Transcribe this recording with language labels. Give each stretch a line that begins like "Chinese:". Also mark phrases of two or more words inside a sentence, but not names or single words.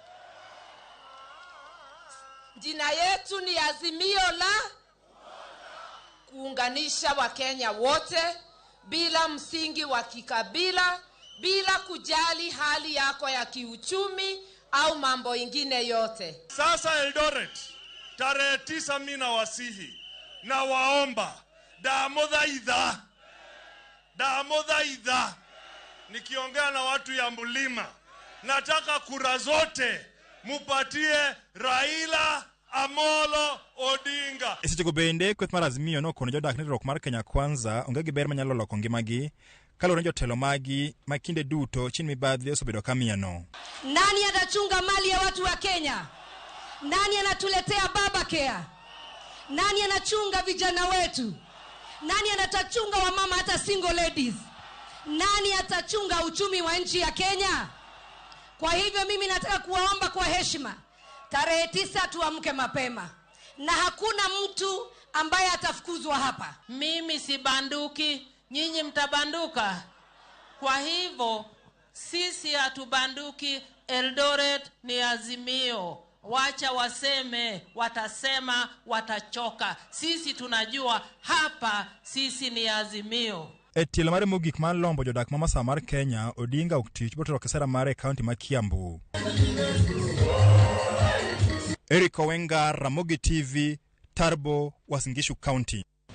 Swahili: Jina yetu ni Azimio la kuunganisha Wakenya wote bila msingi wa kikabila, bila kujali hali yako ya kiuchumi au mambo ingine yote. Sasa Eldoret, tarehe 9 mina wasihi na waomba Damodhaidha. Nikiongea na watu ya Mlima, nataka kura zote mupatie Raila Amolo Odinga.
Luo (Kenya and Tanzania): Esechego bende kweth mar Azimio nokono jodak ni rok mar Kenya Kwanza onge gi ber manyalo loko ngimagi kalore jotelo magi makinde duto chini mibadhi osebedo kamiano.
Swahili: Nani atachunga mali ya watu wa Kenya? Nani anatuletea baba care? Nani anachunga vijana wetu? Nani anatachunga wamama hata
English: single ladies?
Swahili: Nani atachunga uchumi wa nchi ya Kenya? Kwa hivyo mimi nataka kuwaomba kwa heshima, tarehe 9 tuamke mapema. Na hakuna mtu ambaye atafukuzwa hapa. Mimi si banduki, nyinyi mtabanduka. Kwa hivyo sisi hatubanduki. Eldoret ni Azimio. Wacha waseme, watasema, watachoka. Sisi tunajua hapa sisi ni Azimio.
Luo (Kenya and Tanzania): Tielo mare mogik mar lombo jodak ma Masawa mar Kenya, Odinga oktich botero Kisera mare kaunti ma Kiambu. Eric Owenga, Ramogi TV, Tarbo, Uasin Gishu County.